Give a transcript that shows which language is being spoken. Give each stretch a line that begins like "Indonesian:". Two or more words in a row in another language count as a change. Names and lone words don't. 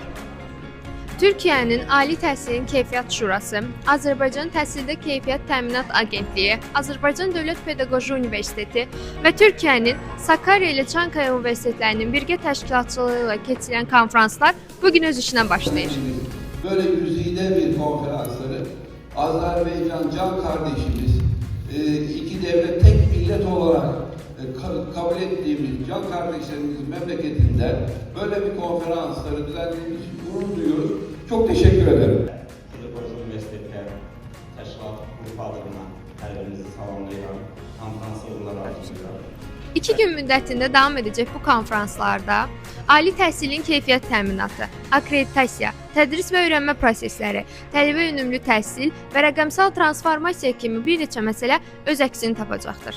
Azerbaijani: Türkiyənin Ali Təhsilin Keyfiyyət Şurası, Azərbaycan Təhsildə Keyfiyyət Təminat Agentliyi, Azərbaycan Dövlət Pedaqoji Universiteti və Türkiyənin Sakarya ilə Çankaya Universitetlərinin birgə təşkilatçılığı ilə keçirilən konfranslar bugün öz işinə başlayır.
Turkish: Böyle güzide bir konferansları Azerbaycan can kardeşimiz, iki devlet tek millet olarak kabul ettiğimiz can kardeşlerimizin memleketinde böyle bir konferansları düzenlediğimiz için gurur duyuyoruz. Çok teşekkür ederim.
Azerbaijani: Pedagojik Üniversitetler Təşkilat Qrupu adına hər birinizi salamlayıram. Konferans uğurları arzulayıram. 2 gün müddətində davam edəcək bu konfranslarda ali təhsilin keyfiyyət təminatı, akreditasiya, tədris və öyrənmə prosesləri, tələbə yönümlü təhsil və rəqəmsal transformasiya kimi bir neçə məsələ öz əksini tapacaqdır.